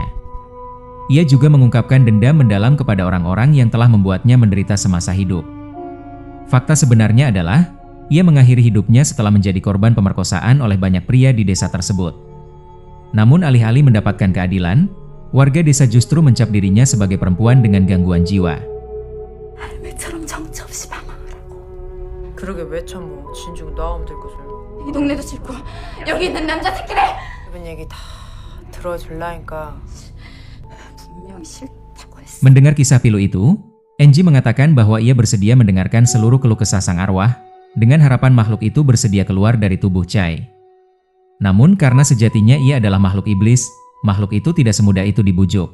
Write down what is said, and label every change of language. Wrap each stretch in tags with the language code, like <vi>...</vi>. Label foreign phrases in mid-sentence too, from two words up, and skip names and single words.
<id>Ia juga mengungkapkan dendam mendalam kepada orang-orang yang telah membuatnya menderita semasa hidup. Fakta sebenarnya adalah, ia mengakhiri hidupnya setelah menjadi korban pemerkosaan oleh banyak pria di desa tersebut. Namun alih-alih mendapatkan keadilan, warga desa justru mencap dirinya sebagai perempuan dengan gangguan jiwa.</id> <ko>할매처럼 정처 없이 방황하라고. 그러게 왜 참어. 진중 나오면 될 것을. 이 동네도 싫고 여기 있는 남자 새끼들 기분 얘기 다 들어줄라니까. 분명히 싫다고 했어.</ko> <id>Mendengar kisah pilu itu, Enji mengatakan bahwa ia bersedia mendengarkan seluruh keluh kesah sang arwah, dengan harapan makhluk itu bersedia keluar dari tubuh Chai. Namun karena sejatinya ia adalah makhluk iblis, makhluk itu tidak semudah itu dibujuk.</id>